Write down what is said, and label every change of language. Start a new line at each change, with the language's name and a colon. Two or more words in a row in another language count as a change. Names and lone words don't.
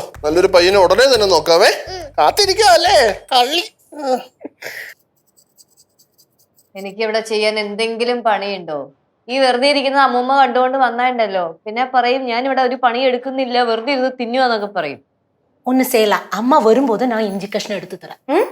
Malayalam: നല്ലൊരു പയ്യനെ ഉടനെ തന്നെ നോക്കാവേ. കാത്തിരിക്കല്ലേ കള്ളി. എനിക്ക് ഇവിടെ ചെയ്യാൻ എന്തെങ്കിലും പണിയുണ്ടോ? ഈ വെറുതെ ഇരിക്കുന്ന അമ്മൂമ്മ കണ്ടുകൊണ്ട് വന്നാണ്ടല്ലോ, പിന്നെ പറയും ഞാൻ ഇവിടെ ഒരു പണി എടുക്കുന്നില്ല, വെറുതെ ഇരുന്ന് തിന്നുവാന്നൊക്കെ പറയും.
Tamil: ஒன்னு செய்யலாம், அம்மா வரும்போது நான் இஞ்சி கஷ்டம் எடுத்து தரேன்.